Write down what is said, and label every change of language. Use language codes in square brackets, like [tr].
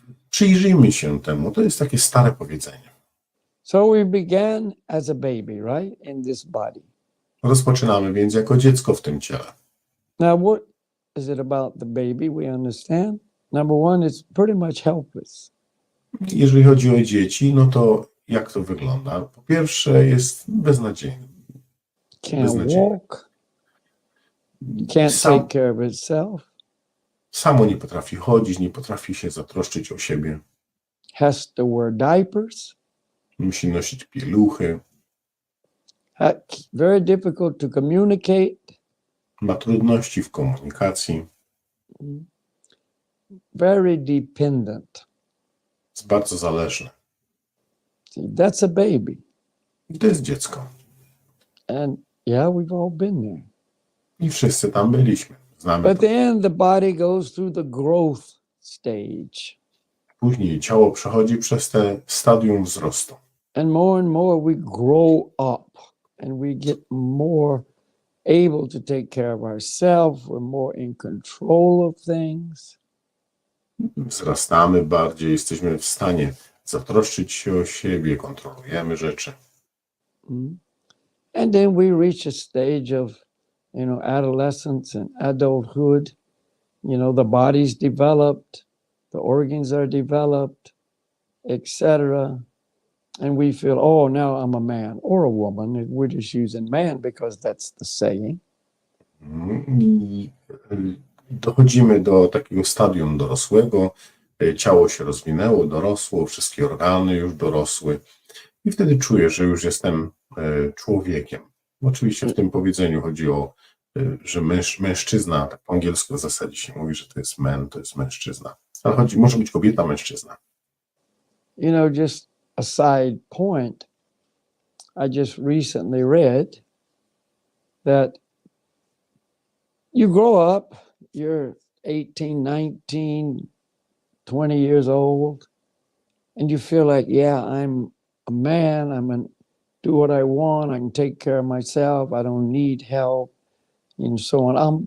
[pl] Przyjrzyjmy się temu. To jest takie stare powiedzenie. [en] So we began as a baby, right, in this body. [pl] Rozpoczynamy więc jako dziecko w tym ciele. [en] Now, what is it about the baby? We understand. Number one, it's pretty much helpless. [pl] Jeżeli chodzi o dzieci, no to jak to wygląda? Po pierwsze jest beznadziejny, [en] Can't [pl] beznadziejne. [en] walk. Can't take care of itself. [pl] Samo nie potrafi chodzić, nie potrafi się zatroszczyć o siebie. [en] Has to wear diapers. [pl] Musi nosić pieluchy. [en] Very difficult to communicate. [pl] Ma trudności w komunikacji. [en] Very dependent. [pl] Jest bardzo zależny. [en] See, that's a baby. [pl] I to jest dziecko. [en] And yeah, we've all been there. [pl] I wszyscy tam byliśmy. Znamy [en] But [pl] to. [en] then the body goes through the growth stage. [pl] Później ciało przechodzi przez te stadium wzrostu. [en] And more we grow up and we get more able to take care of ourselves. We're more in control of things. [pl] Wzrastamy bardziej, jesteśmy w stanie zatroszczyć się o siebie, kontrolujemy rzeczy. [en] And then we reach a stage of, adolescence and adulthood. The body's developed, the organs are developed, etc. And we feel, oh, now I'm a man or a woman. We're just using man because that's the saying. [pl] I dochodzimy do takiego stadium dorosłego. Ciało się rozwinęło, dorosło, wszystkie organy już dorosły. I wtedy czuję, że już jestem człowiekiem. Oczywiście w tym powiedzeniu chodzi o, że mężczyzna, tak po angielsku w zasadzie się mówi, że to jest man, to jest mężczyzna. Ale może być kobieta, mężczyzna. [en] Just a side point, I just recently read that you grow up, you're 18, 19, 20 years old, and you feel like, yeah, I'm a man, do what I want, I can take care of myself, I don't need help, and so on.